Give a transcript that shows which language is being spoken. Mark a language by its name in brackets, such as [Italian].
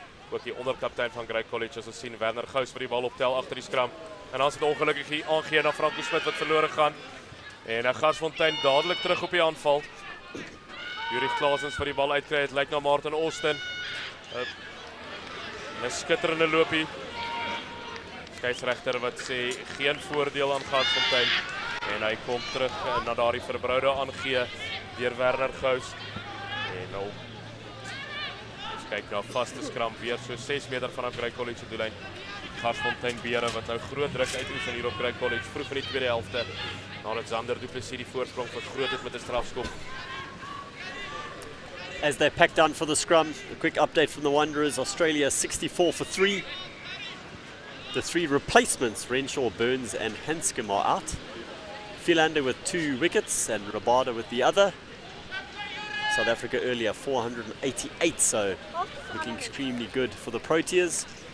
[Afrikaans] Ook die onderkaptein van Grey College, as ons sien, Werner Gous vir die bal optel agter die skram. En dan is dit ongelukkig hier aangee na Franco Smit wat verlore gaan. En Garsfontein dadelik terug op die aanval. Jurich Klaasens vir die bal uitkry, het lyk na Martin Austin. 'n skitterende loopie. Skeieregter wat sê geen voordeel aan Garsfontein. En hy kom terug na daardie verbroude aangee deur Werner Gous. En nou kyk na vaste skram weer so 6 meter vanaf Grey College se doellyn. Garsfontein Beere wat nou groot druk uitoefen hier op Grey College vroeg in die tweede helfte. Nadat Zander Du Plessis die voorsprong vergroot het met 'n strafskop. [English] As they pack down for the scrum, a quick update from the Wanderers. Australia 64 for 3. The 3 replacements, Renshaw, Burns and Hanscom, are out. Philander with 2 wickets and Rabada with the other. South Africa earlier 488, so looking extremely good for the Proteas.